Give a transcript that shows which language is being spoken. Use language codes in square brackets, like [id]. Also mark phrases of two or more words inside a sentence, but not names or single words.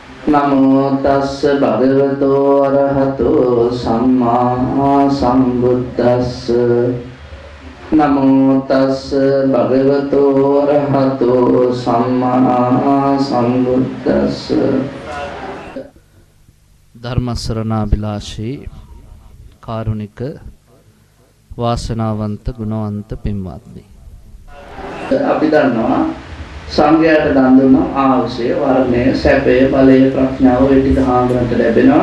[pi] නමෝ තස්ස භගවතෝ අරහතෝ සම්මා සම්බුද්දස්ස නමෝ තස්ස භගවතෝ අරහතෝ සම්මා සම්බුද්දස්ස [si] ධර්ම ශ්‍රවණාබිලාෂී කාරුණික වාසනාවන්ත ගුණවන්ත පින්වත්නි, අපි දන්නවා සංඝයාට දන් දුන්නා ආශය වර්ණය සැපය බලය ප්‍රඥාව ඒ ටික හාමුදුරන්ට ලැබෙනවා.